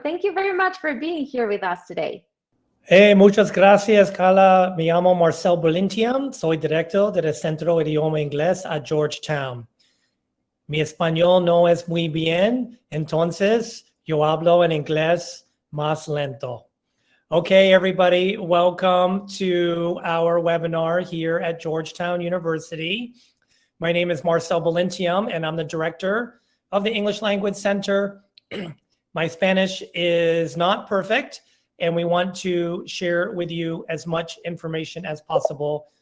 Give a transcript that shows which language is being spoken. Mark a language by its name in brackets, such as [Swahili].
[English] Thank you very much for being here with us today. [Spanish] Muchas gracias, Carla. Me llamo Marcel Bolintiam, soy director del Centro de Idioma Inglés a Georgetown. Mi español no es muy bien, entonces yo hablo en inglés más lento. [English] Okay, everybody, welcome to our webinar here at Georgetown University. My name is Marcel Bolintiam, and I'm the director of the English Language Center. My Spanish is not perfect, and we want to share with you as much information as possible.